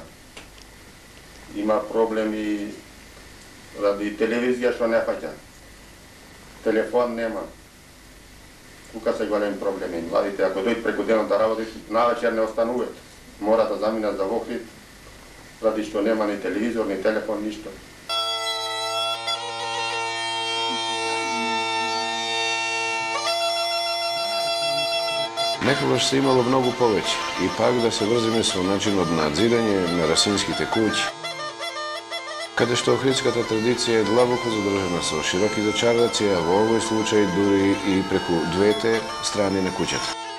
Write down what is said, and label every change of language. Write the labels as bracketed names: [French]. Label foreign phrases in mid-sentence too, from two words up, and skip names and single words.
[Macedonian] Има проблеми ради телевизија што не фаќа. Телефон нема. Тука се голем проблеми. Младите, ако дојдат преку денот да работат, навечер не остануваат. Мора да заминат за Охрид, [Serbian] Radi što nema ni televizor, ni telefon, ništa. [Macedonian] Некогаш се имало многу повеќе и пак да се врзиме со начинот на надзидање на расинските куќи, каде што охридската традиција е длабоко задржана со широки зачардаци, а во овој случај дури и преку двете страни на куќата.